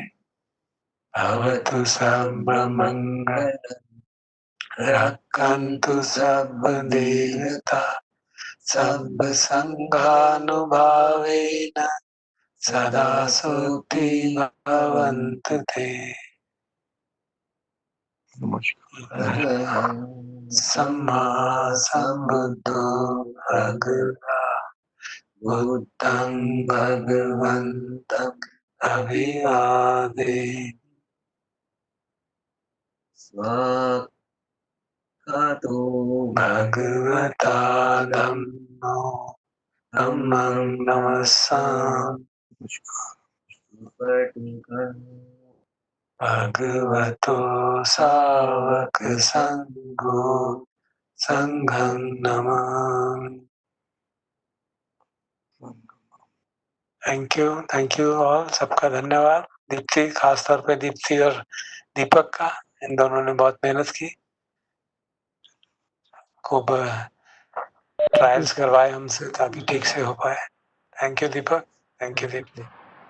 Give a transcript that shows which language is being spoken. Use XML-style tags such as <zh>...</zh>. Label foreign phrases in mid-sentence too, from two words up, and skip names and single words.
<pi>भवतु सर्वमंगलम, रक्षन्तु सर्वदेवता, सर्वसंघानुभावेन सदा सुखी भवन्तु ते। सम्मा सम्बुद्धो भगवा बुद्धं भगवन्तं अभिवादे। स्वागतो भगवता धम्मो धम्मं नमस्सामि। भगवतो सावक संघो संघं नमामि।</pi> <en>Thank you all,</en> <hi>सबका धन्यवाद। दीप्ति, खासतौर पे दीप्ति और दीपक का, इन दोनों ने बहुत मेहनत की, खूब ट्रायल्स करवाए हमसे ताकि ठीक से हो पाए।</hi> <en>Thank you दीपक, thank you दीप्ति।</en>